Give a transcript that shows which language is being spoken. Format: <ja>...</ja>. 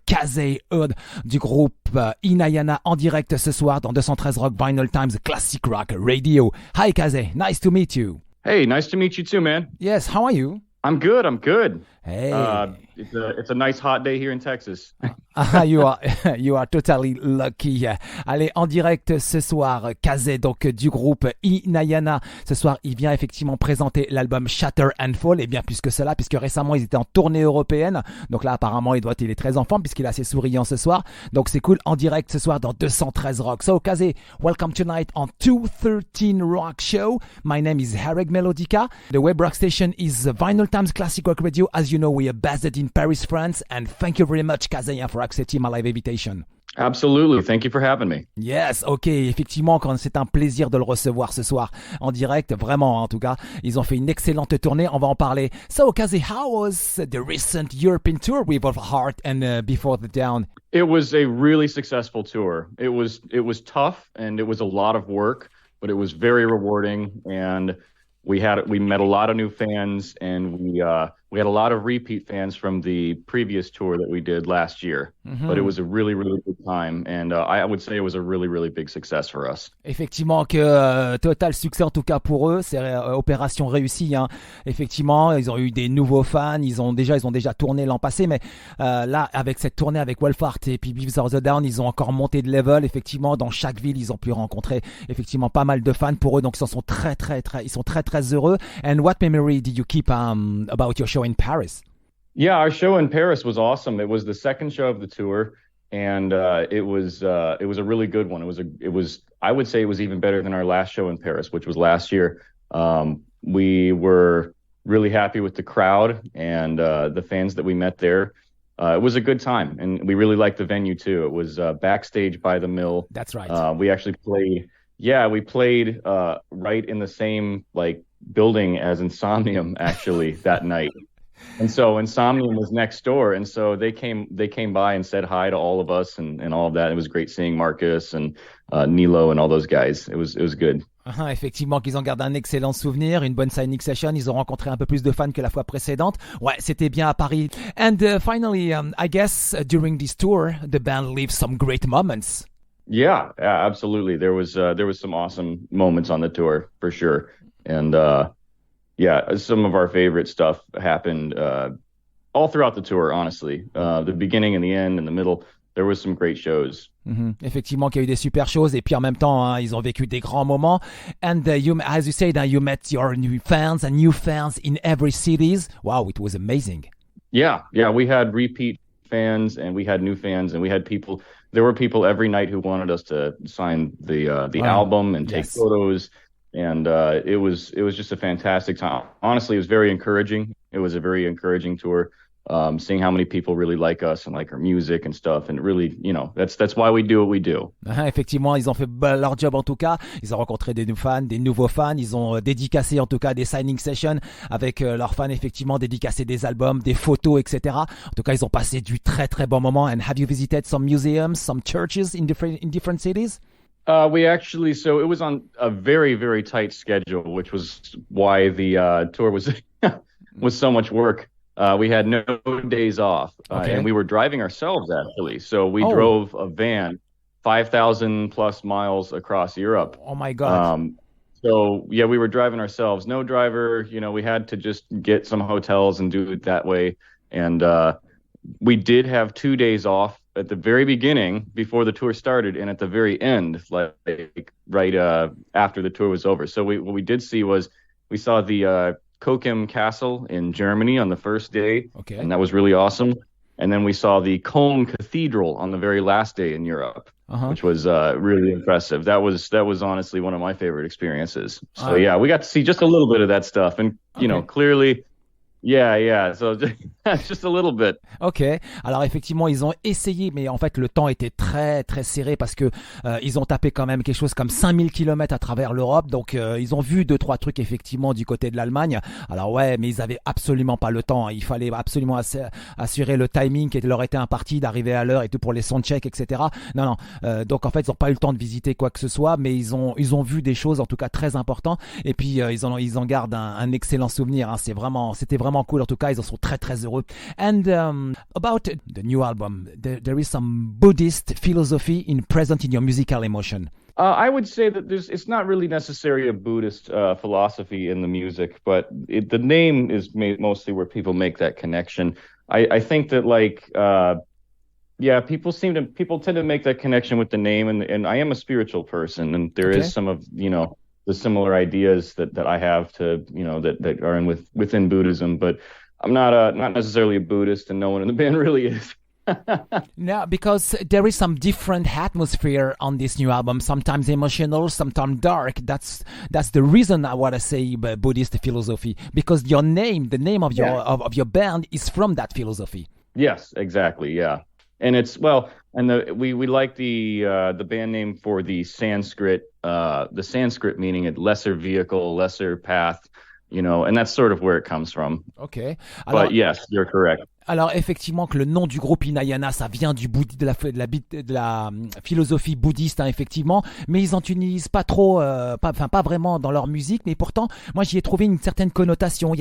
<fr>Classi Hurd du groupe Hinayana en direct ce soir dans 213 Rock, Vinyl Times, Classic Rock Radio.</fr> <en>Hi Classi, nice to meet you. Hey, nice to meet you too, man. Yes, how are you? I'm good. Hey. It's a nice hot day here in Texas. You are totally lucky.</en> <fr>Allez, en direct ce soir, Classi, donc du groupe Hinayana. Ce soir, il vient effectivement présenter l'album Shatter and Fall. Et bien plus que cela, puisque récemment, ils étaient en tournée européenne. Donc là, apparemment, il est très en forme puisqu'il est assez souriant ce soir. Donc c'est cool, en direct ce soir dans 213 Rock.</fr> <en>So, Classi, welcome tonight on 213Rock Show. My name is Harrag Melodica. The web rock station is Vinyl Times Classic Rock Radio. As you know, we are based in Paris, France. And thank you very much, Classi, for accepting my live invitation. Absolutely. Thank you for having me.</en> <fr>Yes, ok, effectivement, c'est un plaisir de le recevoir ce soir en direct, vraiment en tout cas. Ils ont fait une excellente tournée, on va en parler.</fr> <en>So, Classi, how was the recent European tour with Of Heart and Before the Down? It was a really successful tour. It was tough and it was a lot of work, but it was very rewarding, and we met a lot of new fans, and we had a lot of repeat fans from the previous tour that we did last year. Mm-hmm. But it was a really, really good time, and I would say it was a really, really big success for us.</en> <fr>Effectivement, que total succès en tout cas pour eux, c'est opération réussie. Hein. Effectivement, ils ont eu des nouveaux fans, ils ont déjà tourné l'an passé, mais là, avec cette tournée avec Wolfheart et puis Before the Down, ils ont encore monté de level. Effectivement, dans chaque ville, ils ont pu rencontrer effectivement pas mal de fans pour eux, donc ils sont très heureux.</fr> <en>And what memory did you keep about your show in Paris? Yeah, our show in Paris was awesome. It was the second show of the tour, and it was a really good one. I would say it was even better than our last show in Paris, which was last year. We were really happy with the crowd and the fans that we met there. It was a good time, and we really liked the venue too. It was backstage by the mill. That's right. We actually played. Yeah, we played right in the same building as Insomnium actually that night. And so Insomnium was next door, and so they came by and said hi to all of us and all of that. It was great seeing Marcus and Nilo and all those guys. It was good.</en> <fr>Effectivement, qu'ils ont gardé un excellent souvenir, une bonne signing session. Ils ont rencontré un peu plus de fans que la fois précédente. Ouais, c'était bien à Paris.</fr> <en>And finally, I guess during this tour, the band lived some great moments. Yeah, absolutely. There was some awesome moments on the tour for sure, and some of our favorite stuff happened all throughout the tour. Honestly, the beginning and the end and the middle, there was some great shows. Mm-hmm. Effectivement, qu'il y a eu des super choses, et puis en même temps, hein, ils ont vécu des grands moments. And as you said, you met your new fans in every cities. Wow, it was amazing. Yeah, we had repeat fans and we had new fans, and we had people. There were people every night who wanted us to sign the album and take photos, and it was just a fantastic time. Honestly, it was very encouraging. It was a very encouraging tour. Seeing how many people really like us and like our music and stuff, and really, that's why we do what we do.</en> <fr>Effectivement, ils ont fait leur job en tout cas. Ils ont rencontré des nouveaux fans. Ils ont dédicacé en tout cas des signing sessions avec leurs fans, effectivement, dédicacé des albums, des photos, etc. En tout cas, ils ont passé du très bon moment.</fr> <en>And have you visited some museums, some churches in different cities? We actually, so it was on a very, very tight schedule, which was why the tour was so much work. We had no days off, and we were driving ourselves, actually. So we drove a van 5,000 plus miles across Europe. Oh, my God. So, yeah, we were driving ourselves. No driver. We had to just get some hotels and do it that way. And we did have 2 days off at the very beginning before the tour started, and at the very end, right after the tour was over. So what we did see was we saw the Kokim Castle in Germany on the first day, and that was really awesome. And then we saw the Cologne Cathedral on the very last day in Europe, which was really impressive. That was honestly one of my favorite experiences. So we got to see just a little bit of that stuff, and clearly Yeah. So just a little bit.</en> <fr>Ok, alors effectivement ils ont essayé mais en fait le temps était très très serré parce que ils ont tapé quand même quelque chose comme 5000 km à travers l'Europe, donc ils ont vu deux trois trucs effectivement du côté de l'Allemagne. Alors ouais, mais ils avaient absolument pas le temps, il fallait absolument assurer le timing qui leur était imparti, d'arriver à l'heure et tout pour les soundchecks, etc. Non, donc en fait ils n'ont pas eu le temps de visiter quoi que ce soit, mais ils ont vu des choses en tout cas très importantes, et puis ils en gardent un excellent souvenir, hein. C'était vraiment cool, en tout cas ils en sont très très heureux.</fr> <en>And about the new album, there is some Buddhist philosophy present in your musical emotion. I would say that it's not really necessarily a Buddhist philosophy in the music, but the name is mostly where people make that connection. I think that yeah, people tend to make that connection with the name, and I am a spiritual person, and there is some of, the similar ideas that I have to, that are within Buddhism, but I'm not necessarily a Buddhist, and no one in the band really is. No, because there is some different atmosphere on this new album. Sometimes emotional, sometimes dark. That's the reason I want to say Buddhist philosophy, because your name, the name of your of your band, is from that philosophy. Yes, exactly. Yeah, and we like the band name for the Sanskrit meaning a lesser vehicle, lesser path. And that's sort of where it comes from. Okay. But yes, you're correct.</en> <fr>Alors effectivement que le nom du groupe Hinayana, ça vient de la philosophie bouddhiste, hein, effectivement, mais ils en utilisent pas trop, pas vraiment dans leur musique, mais pourtant moi j'y ai trouvé une certaine connotation.</fr>